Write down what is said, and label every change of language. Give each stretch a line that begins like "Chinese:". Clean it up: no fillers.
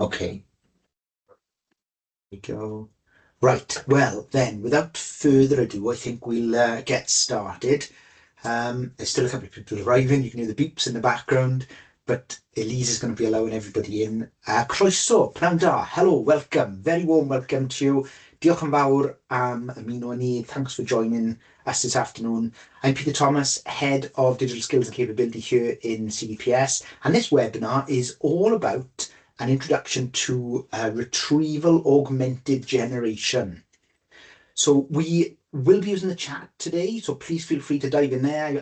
English: Okay. We go. Right, well then, without further ado, I think we'll get started. There's still a couple of people arriving. You can hear the beeps in the background, but Elise is going to be allowing everybody in.
Welsh: Croeso, pnawn da,
English: hello, welcome, very warm welcome to you.
Welsh: Diolch yn fawr am ymuno ni.
English: Thanks for joining us this afternoon. I'm Peter Thomas, Head of Digital Skills and Capability here in CDPS, and this webinar is all about an introduction to retrieval-augmented generation. So we will be using the chat today, so please feel free to dive in there.